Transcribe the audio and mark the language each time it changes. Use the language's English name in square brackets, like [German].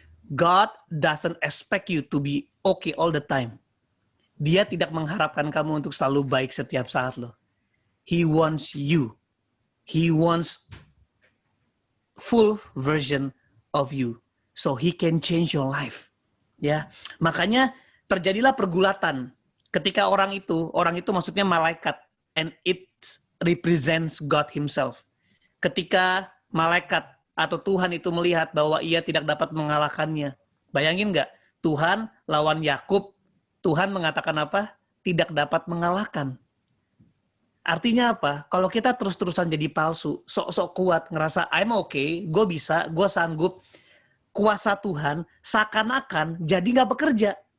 [English] God doesn't expect you to be okay all the time. [Indonesian] Dia tidak mengharapkan kamu untuk selalu baik setiap saat loh. [English] He wants you. He wants full version of you. So He can change your life. [Indonesian] Ya, makanya terjadilah pergulatan. Ketika orang itu maksudnya malaikat. [English] And it represents God Himself. [Indonesian] Ketika malaikat atau Tuhan itu melihat bahwa ia tidak dapat mengalahkannya. Bayangin nggak? Tuhan lawan Yakub, Tuhan mengatakan apa? Tidak dapat mengalahkan. Artinya apa? Kalau kita terus-terusan jadi palsu, sok-sok kuat, ngerasa [English] I'm okay, [Indonesian] gue bisa, gue sanggup, kuasa Tuhan seakan-akan jadi nggak bekerja.